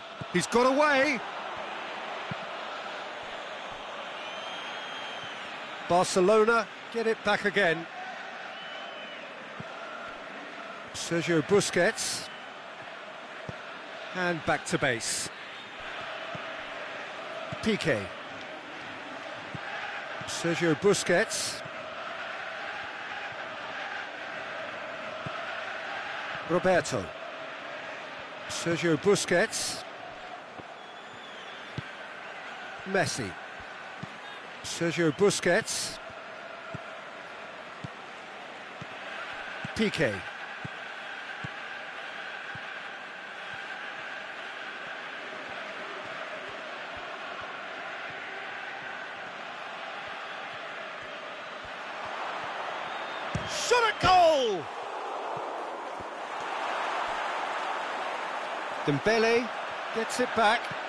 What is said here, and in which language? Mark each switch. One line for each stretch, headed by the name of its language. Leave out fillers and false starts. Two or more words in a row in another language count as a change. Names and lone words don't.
English: He's got away. Barcelona get it back again. Sergio Busquets. And back to base. Piqué. Sergio Busquets. Roberto. Sergio Busquets. Messi. Sergio Busquets. Piqué. Shot at goal! Dembele gets it back.